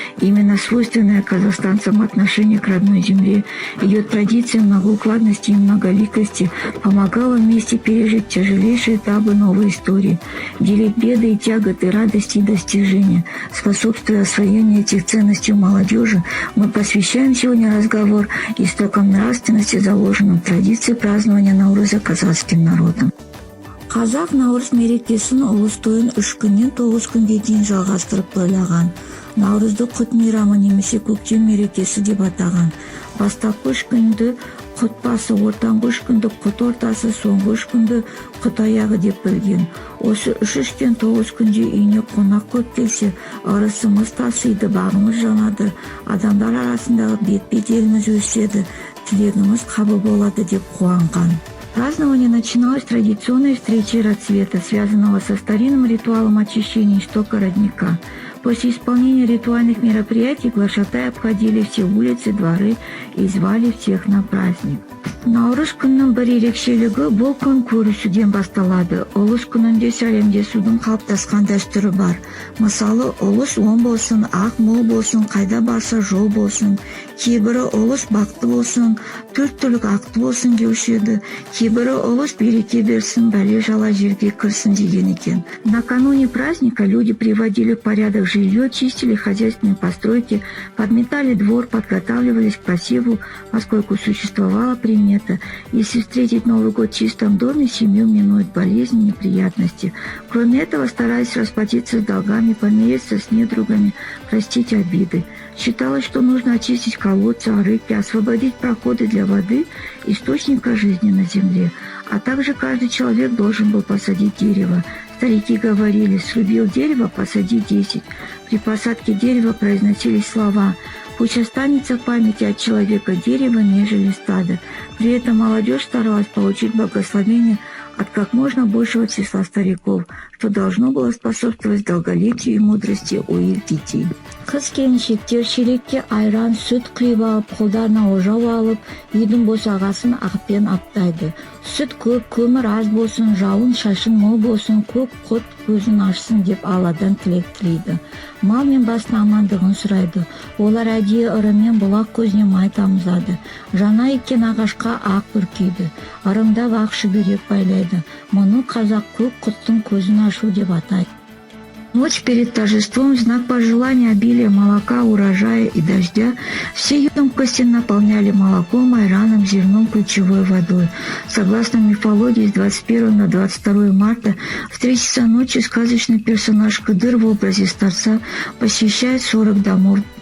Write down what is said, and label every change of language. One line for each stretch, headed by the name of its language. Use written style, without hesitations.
Russian: Именно свойственное казахстанцам отношение к родной земле, ее традициям многоукладности и многоликости помогало вместе пережить тяжелейшие этапы новой истории, делить беды и тяготы тягот и радости и достижения. Способствуя освоению этих ценностей у молодежи, мы посвящаем сегодня разговор истокам нравственности, заложенным в традиции празднования Науруза казахским народом.
Kazakh: Қазақ Наурыз мерекесін ұлыс тойын 3 күннен 9 күнге дейін жалғастырып тойлаған. Наурызды құт мейрамы немесе көктем мерекесі деп атаған. Бастапқы 3 күнді құт басы, ортаңғы 3 күнді құт ортасы, соңғы 3 күнді құт аяғы деп білген. Осы 3-3-тен 9 күнде үйіне қонақ көп келсе, ырысымыз тасиды, бағымыз жанады, адамдар арасындағы бет-беделіміз өседі, тілегіміз қабыл болады деп қуанған.
Russian: Празднование начиналось с традиционной встречи рассвета, связанного со старинным ритуалом очищения истока родника. После исполнения ритуальных мероприятий глашатай обходили все улицы, дворы и звали всех на праздник.
Kazakh: Наурыз күннің бір ерекшелігі бұл күн көрісуден басталады. Ұлыс күнінде сәлемдесудің қалыптасқан дәстүрі бар. Мысалы, ұлыс оң болсын, ақ мол болсын, қайда барса жол болсын. Кейбірі ұлыс бақытты болсын, төрт түлік ақты болсын деуші еді. Кейбірі ұлыс береке берсін, бәле жала жерге кірсін деген екен.
Russian: Накануне праздника люди приводили в порядок жилье, чистили хозяйственные постройки, подметали двор, подготавливались к посеву, поскольку существовала примета. Если встретить Новый год в чистом доме, семью минуют болезни, неприятности. Кроме этого, старались расплатиться с долгами, помириться с недругами, простить обиды. Считалось, что нужно очистить колодцы, арыки, освободить проходы для воды, источника жизни на земле. А также каждый человек должен был посадить дерево. Старики говорили: срубил дерево, посади 10. При посадке дерева произносились слова: пусть останется в памяти от человека дерево, нежели стадо. При этом молодежь старалась получить благословение от как можно большего числа стариков, что должно было способствовать долголетию и мудрости у их детей.
Kazakh: Қыз-келіншектер шелекке айран, сүт құйып алып, қолдарына ожау алып, үйдің босағасын ақпен аптайды. Сүт көп, көмір аз болсын, жауын шашын мол болсын, көк құт көзін ашсын деп Алладан тілек тілейді. Мал мен басын амандығын сұрайды. Олар әдейі ырымен бұлақ көзіне май тамызады. Жана еккен ағашқа ақ бүркейді. Ырымдап ақ шүберек байлайды. Мұны қазақ көк құттың көзін ашу деп атайды.
Russian: Ночь перед торжеством, в знак пожелания обилия молока, урожая и дождя, все емкости наполняли молоком, айраном, зерном, ключевой водой. Согласно мифологии, с 21 на 22 марта в 3 часа ночи сказочный персонаж Кыдыр в образе старца посещает 40 домов.